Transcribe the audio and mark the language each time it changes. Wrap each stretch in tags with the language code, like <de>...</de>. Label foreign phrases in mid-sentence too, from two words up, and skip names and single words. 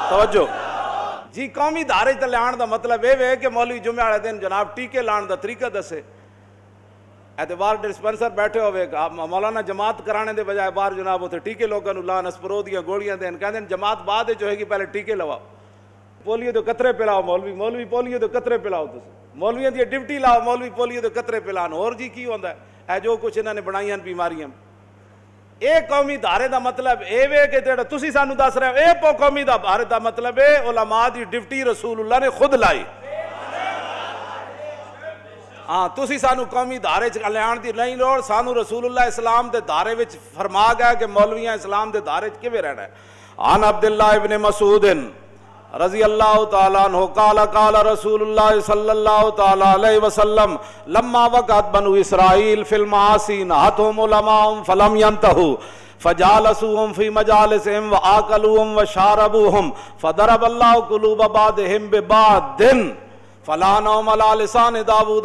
<pa>توجہ جی قومی دھارے تے لان دا مطلب یہ ہے کہ مولوی جمعہ والے دن جناب ٹیکے لان دا طریقہ دسے اعتبار ڈسپینسر بیٹھے ہوئے مولانا جماعت کرانے دے بجائے باہر جناب اتنے ٹیکے لوگوں لان اسپرو دیا گولیاں دین کہتے ہیں جماعت بعد جو ہے گی پہلے ٹیکے لواؤ پولیو دے قطرے پلاؤ مولوی پولیو دے قطرے پلاؤ مولویاں دی ڈیوٹی لاؤ مولوی پولیو دے قطرے پلان اور جی کی ہوندا ہے جو کچھ انہوں نے بنائیاں بیماریاں اے قومی دھارے دا مطلب اے وے کہ جڑا تسی سانو دس رہے ہو اے قومی دھارے دا مطلب ہے علماء دی ڈیوٹی رسول اللہ نے خود لائی ہاں تسی سانو قومی دھارے چ لیان دی نہیں لوڑ سانو رسول اللہ اسلام دے دھارے وچ فرما گیا کہ مولویاں اسلام دے دھارے چ کیویں رہنا ہے</pa> <ar>عن عبداللہ ابن مسعود رضی اللہ تعالیٰ عنہ قال قال رسول اللہ صلی اللہ تعالیٰ علیہ وسلم لما وقعت بنو اسرائیل فی المعاصی نہتهم علماء فلم ينتهوا فجالسوهم في مجالسهم وآكلوهم وشاربوهم فضرب الله قلوب بعضهم ببعض فلا نوم على لسان داود</ar>